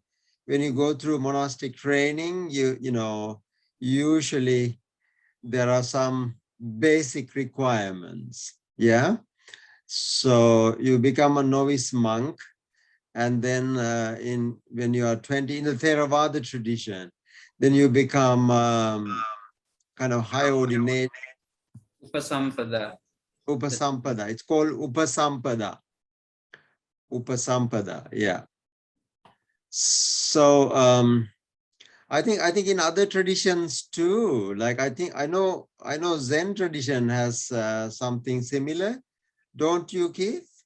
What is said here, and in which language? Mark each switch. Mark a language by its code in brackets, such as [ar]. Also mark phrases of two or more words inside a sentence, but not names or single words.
[en] When you go through monastic training, usually there are some basic requirements. Yeah. So you become a novice monk, and then when you are 20 in the Theravada tradition, then you become kind of high ordinate. Upasampada. Upasampada. It's called Upasampada. Upasampada. Yeah. So I think in other traditions too, like I know Zen tradition has something similar. Don't you, Keith?